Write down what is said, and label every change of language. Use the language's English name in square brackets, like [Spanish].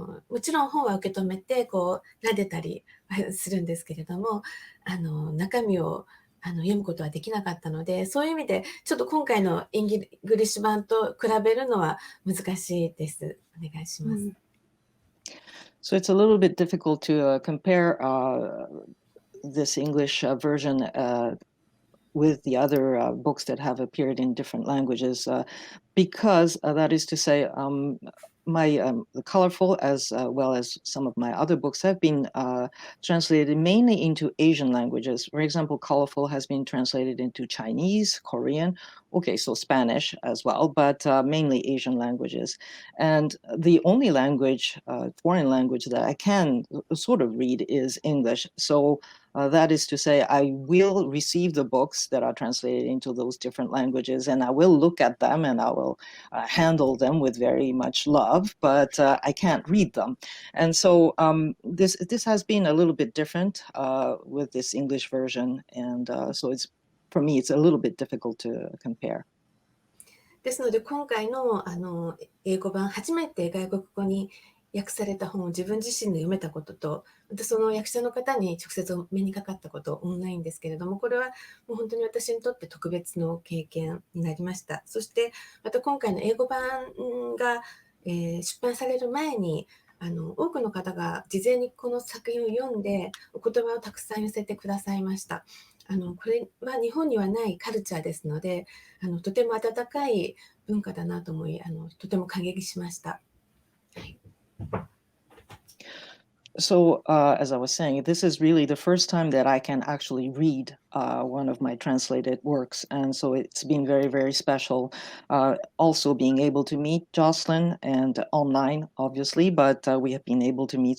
[Japanese] もちろん本は受け止めてこう撫でたりするんですけれども、中身を読むことはできなかったので、そういう意味でちょっと今回のインギリッシュ版と比べるのは難しいです。お願いします。 [English] So it's a little bit difficult to compare this English version with the other books that have appeared in different languages, because that is to say, my Colorful, as well as some of my other books, have been translated mainly into Asian languages. For example, Colorful has been translated into Chinese, Korean, okay, so Spanish as well, but mainly Asian languages. And the only language, foreign language that I can sort of read is English. So that is to say, I will receive the books that are translated into those different languages, and I will look at them and I will handle them with very much love, but I can't read them. And so this has been a little bit different with this English version, and so it's, for me, it's a little bit difficult to compare. [Japanese] ですので今回の英語版、初めて外国語に訳された本を自分自身で読めたことと、またその役者の方に直接お目にかかったことオンラインですけれども、これはもう本当に私にとって特別の経験になりました。そしてまた今回の英語版が、出版される前に多くの方が事前にこの作品を読んでお言葉をたくさん寄せてくださいました。これは日本にはないカルチャーですので、とても温かい文化だなと思い、とても感激しました。 [English] So, as I was saying, this is really the first time that I can actually read one of my translated works. And so it's been very, very special. Also being able to meet Jocelyn and online, obviously, but we have been able to meet.